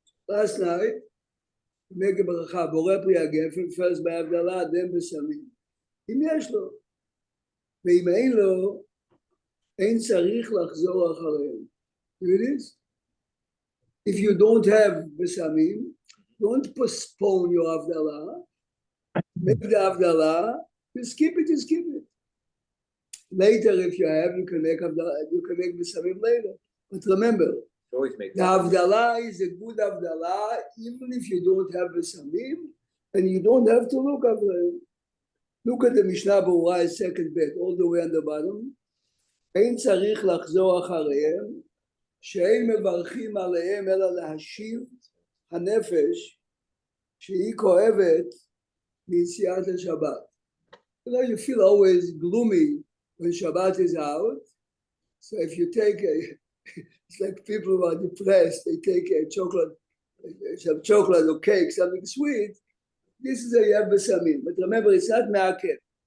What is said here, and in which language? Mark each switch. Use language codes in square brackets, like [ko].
[en] Last night, [he] מגה ברכה, בורא פרי הגפן, first בהבדלה, then בסמים. אם יש לו. ואם אין לו, אין צריך לחזור אחריהם. [en] You hear this? If you don't have בסמים, don't postpone your הבדלה. Make the הבדלה, you skip it. Later, if you have, you can make Besamim later. But remember, the Havdalah is a good Havdalah, even if you don't have Besamim, and you don't have to look at them. Look at the Mishnah Berurah, second bit, all the way on the bottom. [he] אין צריך לחזור אחריהם, שאין מברכים עליהם, אלא להשיב הנפש, שהיא כואבת מיציאת השבת. [en] You feel always gloomy when Shabbat is out. So if you take it's like people who are depressed, they take some chocolate or cake, something sweet. This is a Yav Besamim. But remember, it's not Me'akev.